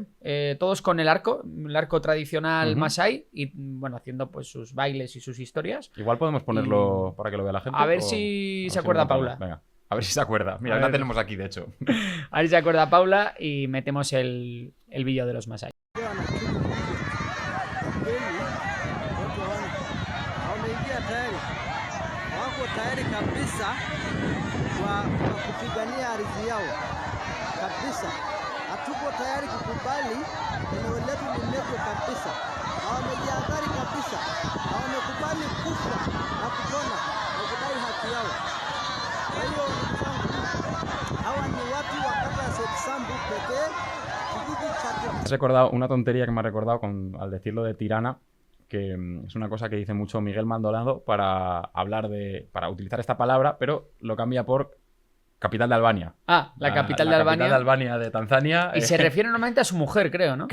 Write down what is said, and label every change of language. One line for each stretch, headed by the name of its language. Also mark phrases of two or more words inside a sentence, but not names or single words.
Spanish: Todos con el arco tradicional masái y, bueno, haciendo pues sus bailes y sus historias. Igual podemos ponerlo para que lo vea la gente. A ver si se acuerda Paula. Venga. A ver si se acuerda. Mira, la tenemos aquí, de hecho. A ver si se acuerda Paula y metemos el vídeo de los Masai.
Swahili: Wameingia tayari, wako tayari kabisa kwa kupigania ardhi yao kabisa. Hatuko tayari kukubali eneo letu liletwe kabisa. Hawamejihadhari kabisa, hawamekubali kufa na kupona na kudai haki yao. Kwa hiyo hawa ni watu wa kata ya Setsambu pekee, kijiji cha...
Spanish: Has recordado una tontería que me ha recordado al decirlo de tirana, que es una cosa que dice mucho Miguel Maldonado para utilizar esta palabra, pero lo cambia por capital de Albania. Ah, la capital de Albania. La capital de Albania de Tanzania. Y se refiere normalmente a su mujer, creo, ¿no?